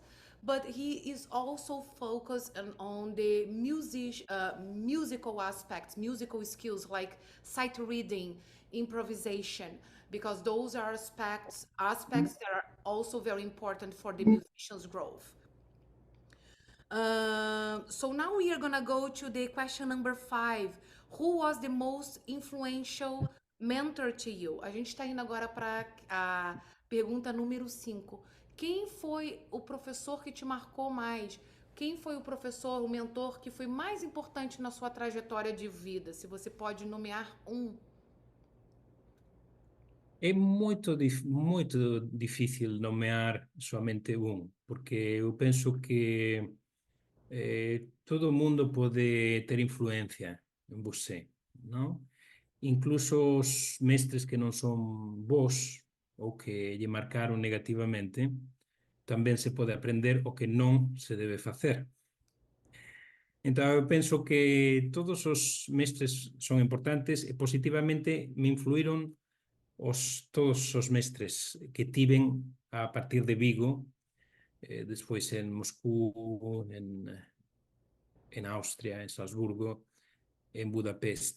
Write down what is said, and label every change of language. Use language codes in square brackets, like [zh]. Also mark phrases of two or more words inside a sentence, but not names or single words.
[en] But he is also focused on the musical aspects, musical skills like sight reading, improvisation, because those are aspects that are also very important for the musician's growth. So now we are gonna go to the question number 5. Who was the most influential mentor to you? [pt] A gente está indo agora para a pergunta número 5. Quem foi o professor que te marcou mais? Quem foi o professor, o mentor que foi mais importante na sua trajetória de vida? Se você pode nomear um. É muito difícil nomear somente un, porque eu penso que todo mundo pode ter influencia en você, não? [gl] Incluso os mestres que non son bons ou que lle marcaron negativamente, tamén se pode aprender o que non se debe facer. Entón, eu penso que todos os mestres son importantes e positivamente me influíron todos os mestres que tiven a partir de Vigo, despois en Moscú, en Austria, en Salzburgo, en Budapest.